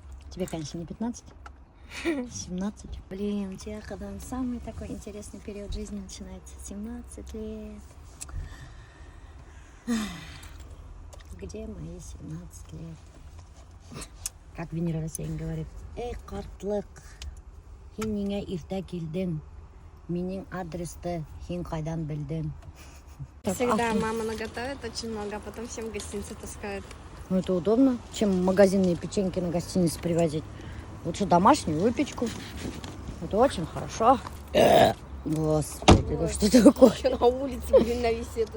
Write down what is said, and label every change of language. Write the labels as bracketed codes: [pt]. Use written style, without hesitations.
[ru] Тебе, конечно, не 15, 17. Блин, у тебя когда самый такой интересный период жизни начинается. 17 лет. Где мои 17 лет? Как Венера Васильевна говорит. [ba] Эй, картлык, хин неңе иртә килдең. Минең адресты хин кайдан белдең. [ru] Всегда мама наготовит очень много, а потом всем в гостинице таскает. Ну, это удобно, чем магазинные печеньки на гостиницу привозить. Лучше домашнюю выпечку. Это очень хорошо. Господи, да что такое? Еще на улице, блин, на весе.